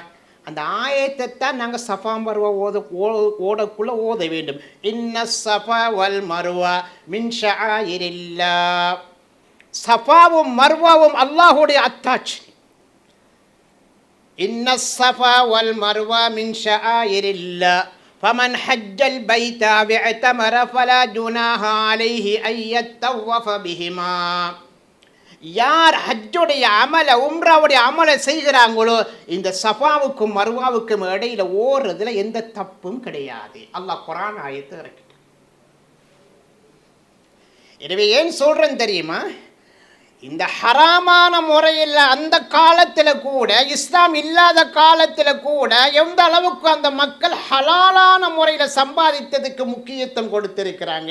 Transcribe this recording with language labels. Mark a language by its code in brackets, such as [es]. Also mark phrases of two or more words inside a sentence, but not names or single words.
[ta] அந்த ஆயத்தை தான் நாங்கள் சஃபா மர்வா ஓடக்குள்ள ஓத வேண்டும். [ar] إن الصفا والمروة من شعائر الله. [ta] சஃபாவும் மர்வாவும் அல்லாஹ்வுடைய அத்தாட்சி. [ar] إن الصفا والمروة من شعائر الله فمن حج البيت واعتمر فلا جناح عليه أن يطوف بهما. [ta] யார் ஹஜ்ஜுடைய அமலை உம்ராவுடைய அமலை செய்கிறாங்களோ இந்த சஃபாவுக்கும் மர்வாவுக்கும் இடையில ஓடுறதுல எந்த தப்பும் கிடையாது. அல்லாஹ் குர்ஆன் ஆயத்தை இறக்கிட்டான். எனவே ஏன் சொல்றேன் தெரியுமா, இந்த ஹராமான முறையில் அந்த காலத்தில் கூட, இஸ்லாம் இல்லாத காலத்தில் கூட எந்த அளவுக்கு அந்த மக்கள் ஹலாலான முறையில் சம்பாதித்ததுக்கு முக்கியத்துவம் கொடுத்திருக்கிறாங்க.